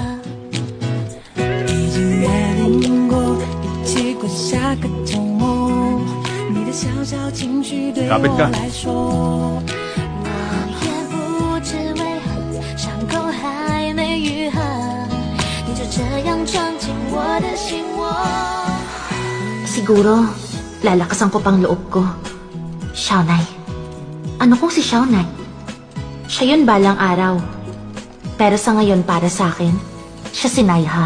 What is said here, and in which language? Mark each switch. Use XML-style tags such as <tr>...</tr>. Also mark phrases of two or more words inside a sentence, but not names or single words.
<zh>已经约定过，一起过下个周末。你的小小情绪对</zh> <tl>Kapit ka.</tl> <zh>我来说，我也不知为何，伤口还没愈合，你就这样闯进我的心窝。</zh> <tl>Siguro, lalakasan ko pang loob ko. Xiaonai. Ano kung si Xiaonai? Siya yun balang araw. Pero sa ngayon para sa akin, siya si Naiha.</tl>